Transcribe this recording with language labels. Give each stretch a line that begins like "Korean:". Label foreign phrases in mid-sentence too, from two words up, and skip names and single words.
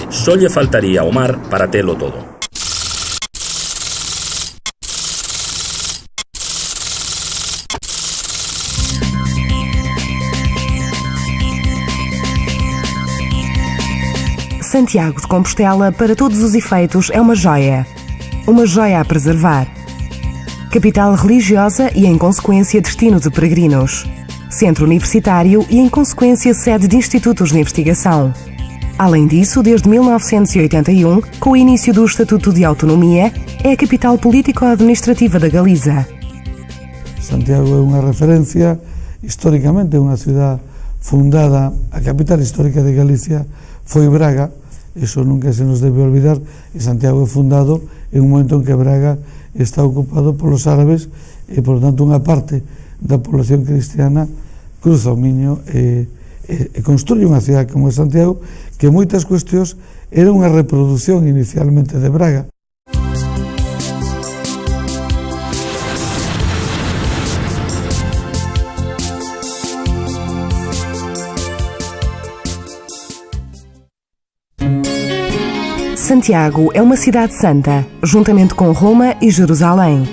Galician: Só lle faltaría o mar para telo todo. Santiago de Compostela,
Portuguese: para todos os efeitos, é uma joia a preservar. Capital religiosa e, em consequência, destino de peregrinos. Centro universitário e, em consequência, sede de institutos de investigação. Além disso, desde 1981, com o início do Estatuto de Autonomia, é a capital político-administrativa da Galiza.
Galician: Santiago é unha referencia, históricamente é unha cidade fundada, a capital histórica de Galicia foi Braga,
Spanish: eso nunca se nos debe olvidar,
Galician: e Santiago é fundado en un momento en que Braga está ocupado polos árabes e, por tanto, unha parte da
Spanish: población cristiana
Galician: cruza o Miño e construye unha cidade como é Santiago, que moitas cuestións era unha reproducción inicialmente de Braga.
Portuguese: Santiago é uma cidade santa, juntamente com Roma e Jerusalém.